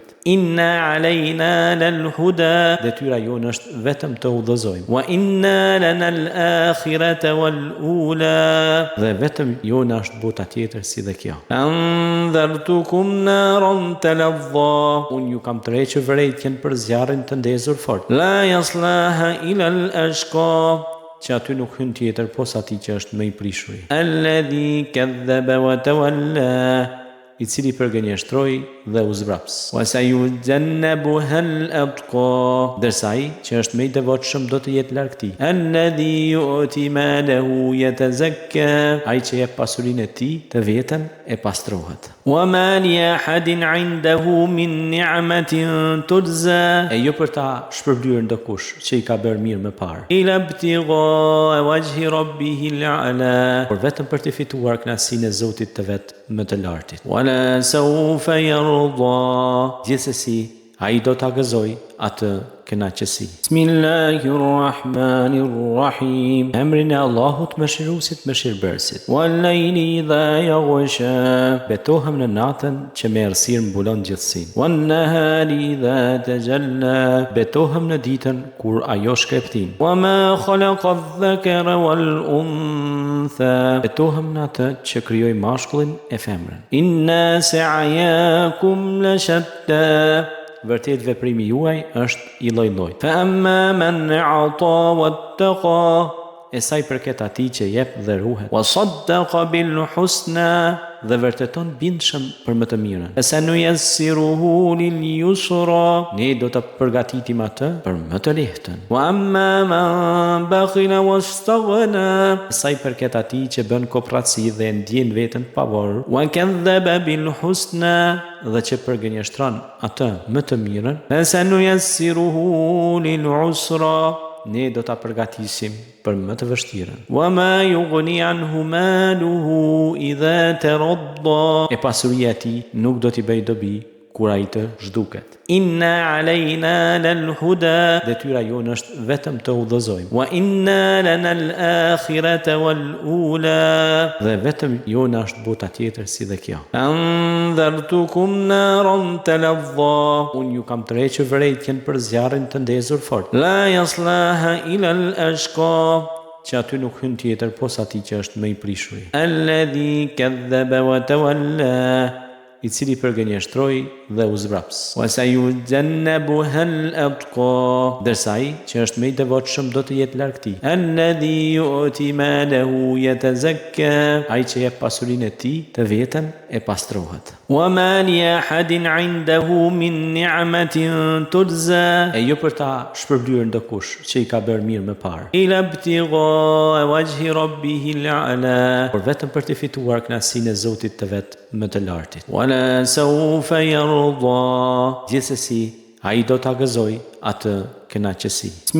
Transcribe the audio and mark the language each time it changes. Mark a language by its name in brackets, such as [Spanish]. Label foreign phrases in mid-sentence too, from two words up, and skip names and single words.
[Arabic] إن علينا للهدى, [Albanian] detyra jonë është vetëm të udhëzojmë. [Arabic] وإن لنا الآخرة والأولى, [Albanian] dhe vetëm jonë është bota tjetër si dhe kjo. [Arabic] أنذرتكم نارا تلظى, [Albanian] unë ju kam tërhequr vërejtjen për zjarrin të ndezur fort. [Arabic] لا يصلاها إلا الأشقى, [Albanian] që aty nuk hyn tjetër posa atij që është më i prishur. [Arabic] الذي كذب وتولى, [Albanian] i cili përgënjeshtroi dhe u zbraps. [Arabic] وسيجنبها الأتقى, [Albanian] dërsa ai që është më i devotshëm do të jetë larg tij. [Arabic] الذي يؤتي ماله يتزكى, [Albanian] ai që jep pasurinë e tij të vetën e pastrohet. [Arabic] وما لأحد عنده من نعمة تجزى, [Albanian] e jo për ta shpërblyer ndokush që i ka bërë mirë më parë. [Arabic] إلا ابتغاء وجه ربه الأعلى, [Albanian] por vetëm për të fituar kënaqësinë e Zotit të vet më të lartit. [Arabic] ولسوف يرضى, [Albanian] gjithsesi ai do ta gëzoj atë kënaqësi. Bismillahirrahmanirrahim, emrin e Allahut mëshiruesit mëshirbërësit. [Arabic] والليل إذا يغشى, [Albanian] betohem në natën që me errësirë mbulon gjithësinë. [Arabic] والنهار إذا تجلى, [Albanian] betohem në ditën kur ajo shkreptin. [Arabic] وما خلق الذكر والأنثى, [Albanian] betohem në atë që krijoi mashkullin e femrën. [Arabic] إن سعيكم لشتى, [Albanian] vërtet veprimi juaj është i lloj-lloj. [Arabic] فأما من أعطى واتقى, [Albanian] e sa i përket atij që jep dhe ruhet. [Arabic] وصدق بالحسنى, [Albanian] dhe vërteton bindshëm për më të mirën. [Arabic] سنيسره لليسرى, [Albanian] ne do të përgatitim atë për më të lehtën. [Arabic] وأما من بخل واستغنى, [Albanian] sa i përket atij që bën kopratësi dhe ndjen veten të pavarur. [Arabic] وكذب بالحسنى, [Albanian] dhe që përgënjeshtron atë më të mirën. [Arabic] سنيسره للعسرى, [Albanian] ne do ta përgatisim për më të vështirën. [Arabic] وما يغني عنه ماله إذا تردى, [Albanian] e pasuria e tij nuk do t'i bëj dobi kur ai të zhduket. [Arabic] إن علينا للهدى, [Albanian] detyra jonë është vetëm të udhëzojmë. [Arabic] وإن لنا الآخرة والأولى, [Albanian] dhe vetëm jonë është bota tjetër si dhe kjo. [Arabic] أنذرتكم نارا تلظى, [Albanian] unë ju kam tërhequr vërejtjen për zjarrin të ndezur fort. [Arabic] لا يصلاها إلا الأشقى, [Albanian] që aty nuk hyn tjetër posa atij që është më i prishur. [Arabic] الذي كذب وتولى, [Albanian] i cili përgënjeshtroi dhe u zbraps. [Arabic] وسيجنبها الأتقى, [Albanian] dërsa ai që është më i devotshëm do të jetë larg tij. [Arabic] الذي يؤتي ماله يتزكى, [Albanian] ai që jep pasurinë e tij të vetën e pastrohet. [Arabic] وما لأحد عنده من نعمة تجزى, [Albanian] e jo për ta shpërblyer ndokush që i ka bërë mirë më parë. [Arabic] إلا ابتغاء وجه ربه الأعلى, [Albanian] por vetëm për të fituar kënaqësinë e Zotit të vet më të lartit. [Arabic] ولسوف يرضى, [Albanian] gjithsesi ai do ta gëzoj atë kënaqësi.